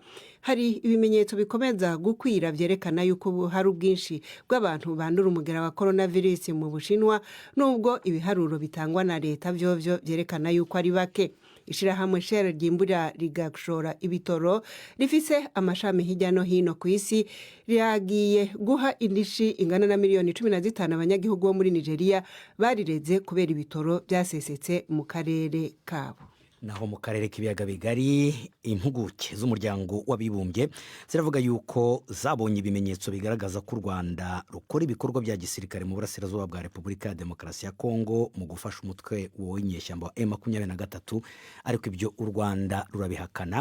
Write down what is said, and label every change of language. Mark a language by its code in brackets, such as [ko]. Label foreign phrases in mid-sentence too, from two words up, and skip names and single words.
[rn] Hari ibimenyetso bikomeza gukwira byerekana yuko hari ubwinshi bw'abantu bandura umugera wa coronavirus mu Bushinwa, nubwo ibiharuro bitangwa na leta byovyo byerekana yuko ari bake. Ishirahamwe Shell ryimbura rigashora ibitoro rifise amashami hirya no hino ku isi ryagiye guha indishi ingana na miliyoni 15 abanyagihugu bo muri Nigeria barireze kubera ibitoro byasesetse mu karere kabo. Naho mu karere k'ibiyaga bigari, impuguke z'umuryango w'abibumbye ziravuga yuko zabonye ibimenyetso bigaragaza ko u Rwanda rukora ibikorwa bya gisirikare mu burasirazuba bwa Repubulika ya Demokarasi ya Kongo mu gufasha umutwe w'inyeshyamba wa M23, ariko ibyo u Rwanda rurabihakana.